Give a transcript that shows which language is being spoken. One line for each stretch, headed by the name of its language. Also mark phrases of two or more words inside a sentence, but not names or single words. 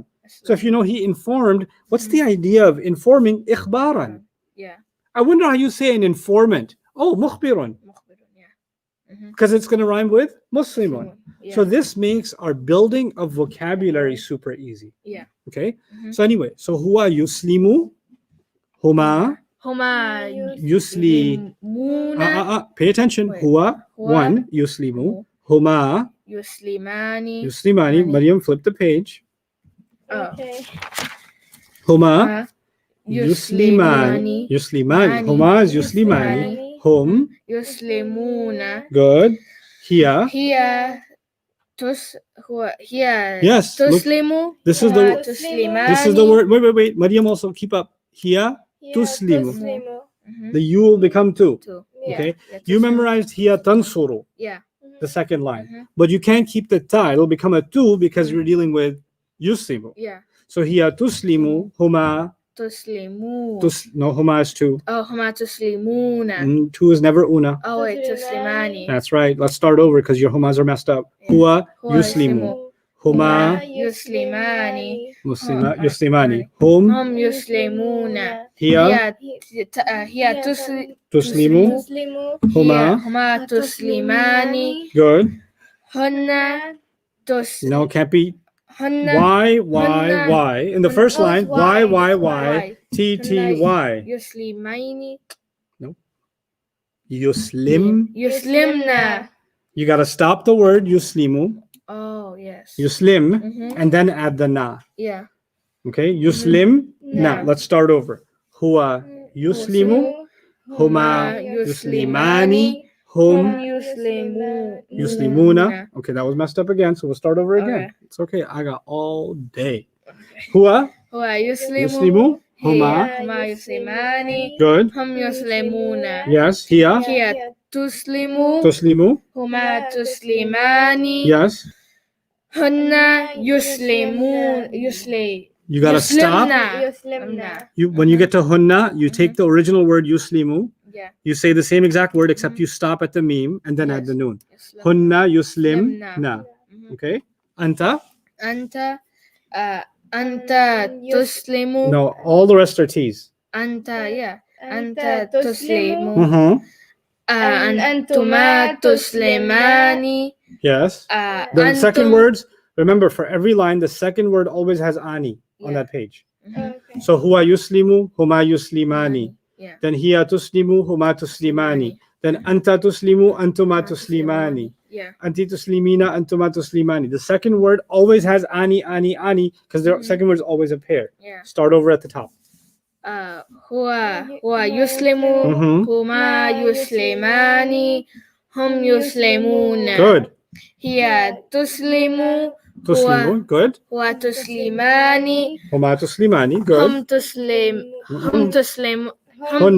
English: So if you know he informed, what's the idea of informing?
Arabic: Ikhbaran.
English: Yeah. I wonder how you say an informant.
Arabic: Oh, mukhbirun, Mukhbirun, yeah. Mhm.
English: because it's going to rhyme with muslimun. Yeah. So this makes our building of vocabulary super easy. Yeah. Okay. Mhm. So anyway, so
Arabic: هو يسلم، هما Huma yusli. yuslimuna
English: Pay attention. Wait.
Arabic: Huwa Huwa one يسلم، هما yuslimani. yuslimani. Mani.
English: Maryam, flip the page. Oh. Okay.
Arabic: Huma Yuslimani. يسلمان. هما is يسلمان. هم. Yuslimuna.
English: Good. Here.
Arabic: Hiya hiya
English: Yes, look,
Arabic: tuslimu.
English: This is
Arabic: Huwa
English: the
Arabic: tuslimani.
English: this is the word. Wait. Maryam, also keep up. Here. Yeah,
Arabic: Tuslimu. Tuslimu. Mhm.
English: The you will become two. Two. Yeah. Okay. Yeah, You
Arabic: tuslimu.
English: memorized here tansuru, Yeah. the second line, Mhm. but you can't keep the ta. It'll become a two because you're dealing with yuslimu. Yeah. So here
Arabic: تسلم، هما. Tuslimu.
English: No, huma is two.
Arabic: Oh, هما تسلمون.
English: Two is never una. Oh wait, tuslimani. That's right. Let's start over because your humas are messed up. Yeah.
Arabic: Huwa Huwa يسلم. هما yuslimani. muslima Hum. يسلمان. هم هم يسلمون.
English: here
Arabic: Hiya tuslimu. Tuslimu. Huma. هما تسلمان.
English: Good.
Arabic: Hunna
English: No, can't be.
Arabic: hunna
English: Why? In the first line, why? T-T-Y.
Arabic: yuslimaini. Yuslim. Yuslimna.
English: You got to stop the word yuslimu, Oh yes.
Arabic: yuslim, Mhm.
English: and then add the na. Yeah.
Arabic: Okay, يسلم، نا. Na.
English: Let's start over.
Arabic: هو يسلم، هما يسلمان، هم يسلمون.
English: Okay, that was messed up again, so we'll start over again. Okay. It's okay. I got all day.
Arabic: Huwa Huwa يسلم، هما. هما يسلمان.
English: Good.
Arabic: هم يسلمون. Yes. Hiya هي تسلم. tuslimu. هما تسلمان.
English: Yes.
Arabic: هن يسل.
English: You gotta stop.
Arabic: Yuslimna.
English: When you get to hunna, you take the original word yuslimu. Yeah. You say the same exact word except you stop at the meme and then add the noon.
Arabic: Yuslim. هن يسلم Yuslimna. na. Mhm. Okay. Anta. أنت أنت تسلم.
English: No, all the rest are T's.
Arabic: Anta yeah. أنت تسلم. Mm-hmm. أنتما تسلمان.
English: Yes. The second words. Remember, for every line, the second word always has ani on Yeah. that page. Mhm. Okay.
Arabic: So هو يسلم، هما يسلمان.
English: Yeah.
Arabic: Then هي تسلم, هما تسلمان. Then أنت تسلم، أنتما تسلمان.
English: Yeah.
Arabic: أنت تسلمين، أنتما تسلمان.
English: The second word always has ani, because the second word is always a pair. Yeah. Start over at the top.
Arabic: هو يسلم Mhm. هما يسلمان هم يسلمون.
English: Good.
Arabic: هي تسلم تسلمون. Good. هو تسلمان هما تسلماني. Good. هم تسلم هم تسلم هم